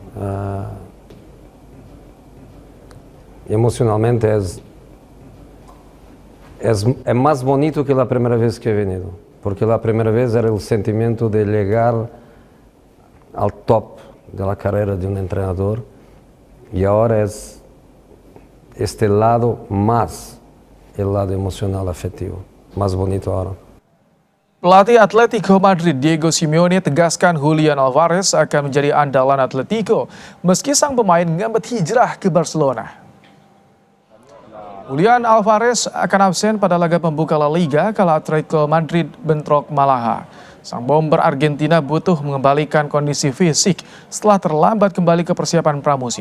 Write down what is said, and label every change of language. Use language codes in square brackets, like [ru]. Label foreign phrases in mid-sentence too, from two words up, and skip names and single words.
[es] Emocionalmente es más bonito que la primera vez que he venido, porque la primera vez era el sentimiento de llegar al top de la carrera de un entrenador y ahora es este lado más el lado emocional afectivo, más bonito ahora. [id] Pelatih Atletico Madrid Diego Simeone tegaskan Julian Alvarez akan menjadi andalan Atletico meski sang pemain ngambil hijrah ke Barcelona. Julian Alvarez akan absen pada laga pembuka La Liga kala Atletico Madrid bentrok Malaga. Sang bomber Argentina butuh mengembalikan kondisi fisik setelah terlambat kembali ke persiapan pramusim.